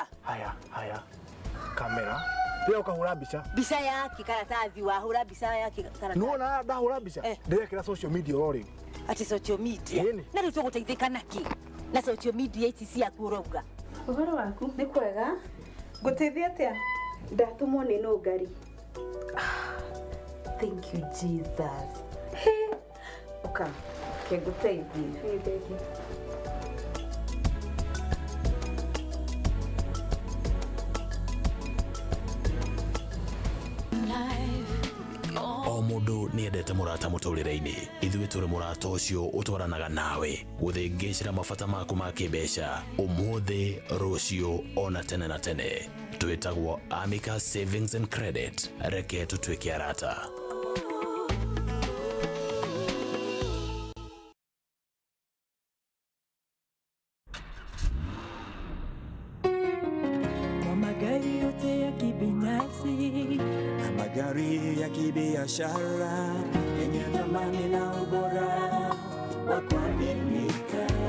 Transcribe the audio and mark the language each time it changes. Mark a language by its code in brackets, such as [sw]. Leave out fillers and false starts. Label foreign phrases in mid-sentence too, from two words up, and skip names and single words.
[ki] Haya kamera leo kahura mbica yake karatathi wahura mbica yake karatathi. Nuona ndahura mbica ndirekĩra [en] social media [ki] rori. Ati [en] social media [ki] na rĩu tũgũteithĩka naki na [en] social media [ki] ici ciaku ũrauga. Ũhoro waku nĩ kwega ngũteithia atĩa? Ndatumwo nĩ no ngari. [en] Thank you Jesus. [ki] Oka ngũteithie. O mũndũ nĩ endete mũrata mũtũrĩre-inĩ. Ithuĩ tũrĩ mũrata ũcio ũtwaranaga nawe gũthĩngĩcĩra mabata maku ma kĩmbeca ũmũthĩ, rũciũ, ona tene na tene. Twĩtagwo Amica Savings and Credit. Reke tũtuĩke arata. [sw] Magari yote ya kibinafsi, magari ya kibiashara yenye thamani na ubora wa kuaminika,